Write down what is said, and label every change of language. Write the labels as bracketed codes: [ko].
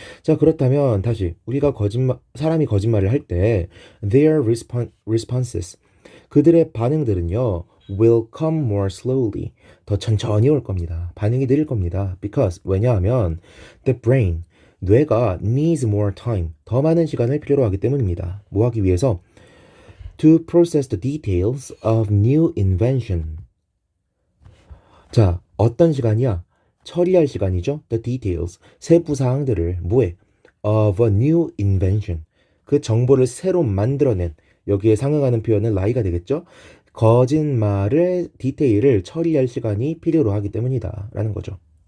[ko] 자, 그렇다면 다시 우리가 사람이 거짓말을 할 때 [en] their responses [ko] 그들의 반응들은요 [en] will come more slowly [ko] 더 천천히 올 겁니다. 반응이 느릴 겁니다. [en] Because [ko] 왜냐하면 [en] the brain [ko] 뇌가 [en] needs more time [ko] 더 많은 시간을 필요로 하기 때문입니다. 뭐 하기 위해서? [en] To process the details of new invention. [ko] 자, 어떤 시간이야? 처리할 시간이죠. [en] The details, [ko] 세부 사항들을 뭐해? [en] Of a new invention. [ko] 그 정보를 새로 만들어낸 여기에 상응하는 표현은 lie가 되겠죠. 거짓말의 디테일을 처리할 시간이 필요로 하기 때문이다 라는 거죠.